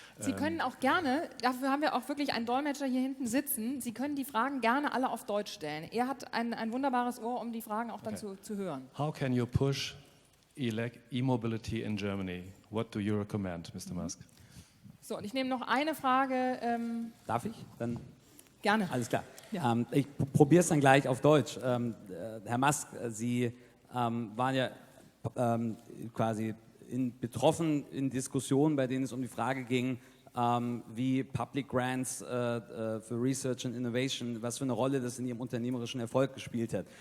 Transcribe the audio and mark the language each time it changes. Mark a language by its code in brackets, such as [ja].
[de] Sie können auch gerne, dafür haben wir auch wirklich einen Dolmetscher hier hinten sitzen, Sie können die Fragen gerne alle auf Deutsch stellen. Er hat ein wunderbares Ohr, um die Fragen auch dann zu hören. [en] How can you push e-mobility in Germany? What do you recommend, Mr. Musk? [de] So, und ich nehme noch eine Frage. Darf ich? Dann Gerne. alles klar. Ja. Ich probiere es dann gleich auf Deutsch. Herr Musk, Sie waren ja quasi betroffen in Diskussionen, bei denen es um die Frage ging, wie [en] Public Grants [de] für [en] Research and Innovation, [de] was für eine Rolle das in Ihrem unternehmerischen Erfolg gespielt hat.